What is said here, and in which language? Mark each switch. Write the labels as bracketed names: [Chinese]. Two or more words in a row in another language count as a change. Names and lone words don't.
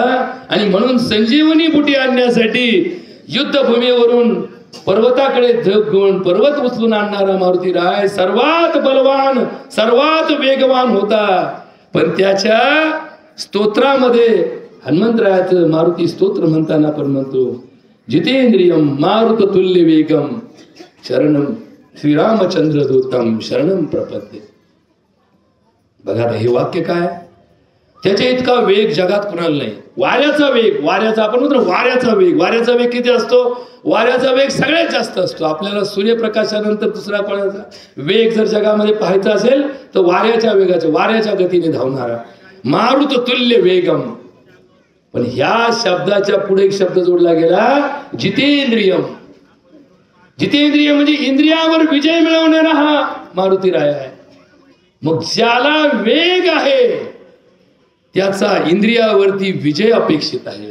[Marathi] आणि म्हणून संजीवनी बुटी आणण्यासाठी युद्धभूमीवरून पर्वताकडे धग घेऊन पर्वत उचलून आणणारा मारुतीराय सर्वात बलवान, सर्वात वेगवान होता. पण त्याच्या स्तोत्रामध्ये हनुमंतरायाचं मारुती स्तोत्र म्हणताना आपण म्हणतो, [Sanskrit] जितेंद्रियम मारुत तुल्य वेगम शरणम श्रीरामचंद्र दूतम शरणम प्रपद्ये. [Marathi] बघा हे वाक्य काय, त्याच्या इतका वेग जगात कुणाला नाही. वाऱ्याचा वेग, वाऱ्याचा आपण म्हणतो वाऱ्याचा वेग, वाऱ्याचा वेग किती असतो? वाऱ्याचा वेग सगळ्यात जास्त असतो. आपल्याला सूर्यप्रकाशानंतर दुसरा कोणाचा वेग जर जगामध्ये पाहायचा असेल तर वाऱ्याच्या वेगाच्या, वाऱ्याच्या गतीने धावणारा [Sanskrit] मारुत तुल्य वेगम. [Marathi] पण ह्या शब्दाच्या पुढे एक शब्द जोडला गेला, जितेंद्रियम. जितेंद्रिय म्हणजे इंद्रियावर विजय मिळवणारा हा मारुतीराय आहे. मग ज्याला वेग आहे त्याचा इंद्रियावरती विजय अपेक्षित आहे.